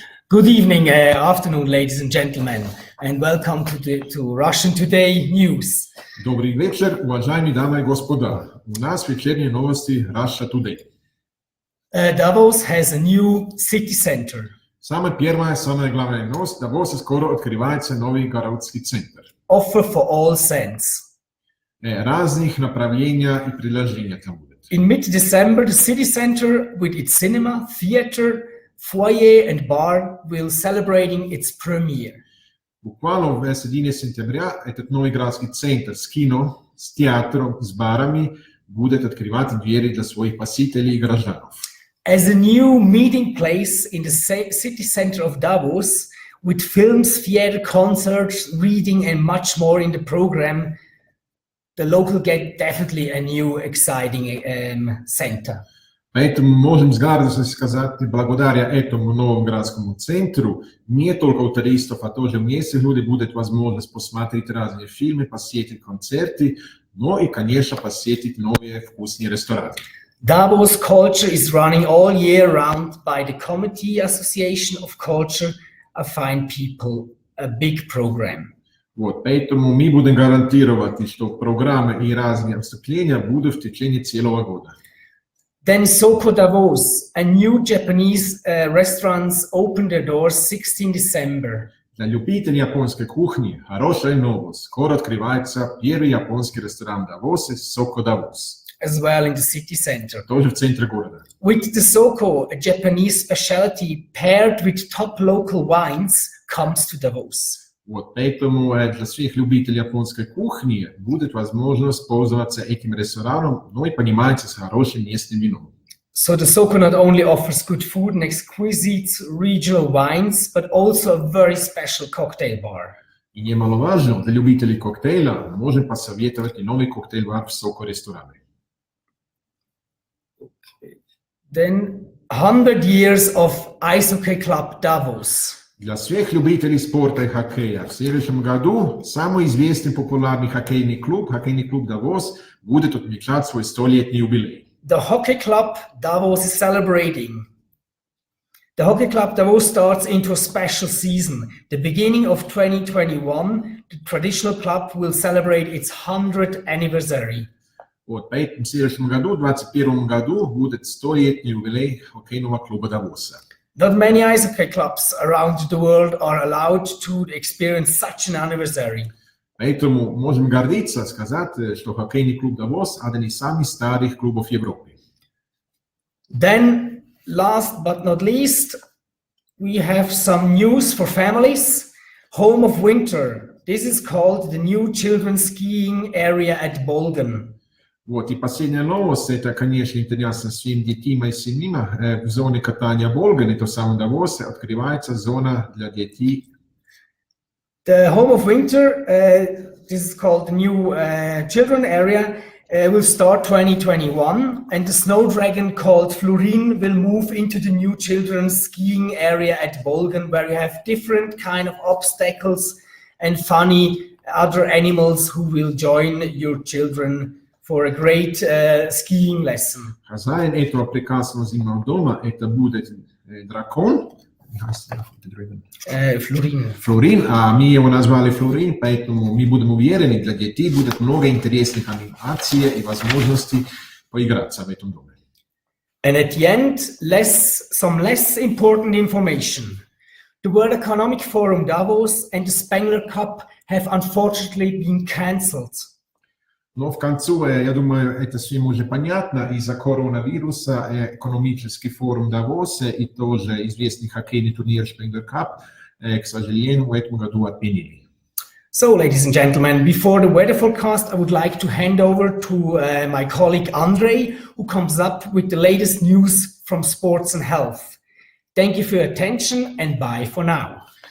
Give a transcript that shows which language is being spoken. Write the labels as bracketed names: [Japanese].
[English] Good evening, afternoon, ladies and gentlemen, and welcome to Russian Today News. [Russian] Добрый вечер, уважаемые дамы и господа. У нас вечерние новости Russia Today. [English] Davos has a new city center. [Russian] Самая первая, самая главная новость. Давосе скоро открывается новый городский центр. [English] Offer for all sense. [Russian] разных направлений и предложений там будет. [English] In mid-December, the city center with its cinema, theater, foyer and bar will celebrating its premiere. [Russian] Буквально в середине сентября этот новый городский центр с кино, с театром, с барами будет открывать двери для своих посетителей и граждан. [English] As a new meeting place in the city center of Davos, with films, theater, concerts, reading and much more in the program, the local get definitely a new exciting center. [Russian] Поэтому можем с гордостью сказать, благодаря этому новому городскому центру, не только у туристов, а тоже местных людей будет возможность посмотреть разные фильмы, посетить концерты, но и, конечно, посетить новые вкусные рестораны. [English] Davos Culture is running all year round by the Committee Association of Culture, Affine People, a big program. [Russian] Вот, поэтому мы будем гарантировать, что программы и разные выступления будут в течение целого года. [English] Then Soko Davos, a new Japanese restaurants opened their doors 16 December. [Russian] Для любителей японской кухни хорошая новость. Скоро открывается первый японский ресторан в Давосе, Soko Davos. [English] As well in the city center. [Russian] Тоже в центре города. [English] With the Soko, a Japanese specialty paired with top local wines, comes to Davos. [Russian] Вот, поэтому для всех любителей японской кухни будет возможность пользоваться этим рестораном, но и, понимаете, с хорошим местным вином. [English] So the Soko not only offers good food and exquisite regional wines, but also a very special cocktail bar. [Russian] И немаловажно, для любителей коктейля можем посоветовать и новый коктейль-бар в Soko ресторане. [English] Then 100 years of Ice Hockey Club Davos. [Russian] Для всех любителей спорта и хоккея в следующем году самый известный популярный хоккейный клуб Davos, будет отмечать свой 100-летний юбилей. [English] The Hockey Club Davos is celebrating. The Hockey Club Davos starts into a special season. The beginning of 2021, the traditional club will celebrate its 100th anniversary. [Russian] Вот, поэтому в следующем году, в 2021 году, будет 100-летний юбилей хоккейного клуба Давоса. [English] Not many ice hockey clubs around the world are allowed to experience such an anniversary. [Russian] Поэтому можем гордиться сказать, что хоккейный клуб Давос один из самых старых клубов Европы. [English] Then, last but not least, we have some news for families. Home of Winter. This is called the new children's skiing area at Bolgen. [Russian] Вот, и последняя новость, это, конечно, интересно всем детям и семьям. В зоне катания Болген, это самом Давосе, открывается зона для детей. [English] The Home of Winter, this is called the new children area, will start 2021, and the snow dragon called Florin will move into the new children's skiing area at Bolgen, where you have different kind of obstacles and funny other animals who will join your children for a great skiing lesson. [Russian] Хозяин этого прекрасного зимнего дома, это будет дракон. Florin. Florin, а мы его назвали Florin, поэтому мы будем уверены, для детей будет много интересных анимаций и возможностей поиграться в этом доме. [English] And at the end, some less important information. The World Economic Forum Davos and the Spengler Cup have unfortunately been cancelled. [Russian] Но в концу, я думаю, это всем уже понятно, из-за коронавируса экономический форум Давоса и тоже известный хоккейный турнир Spengler Cup, к сожалению, в этом году отменили. [English] So, ladies and gentlemen, before the weather forecast, I would like to hand over to my colleague Andrei, who comes up with the latest news from sports and health. Thank you for your attention and bye for now.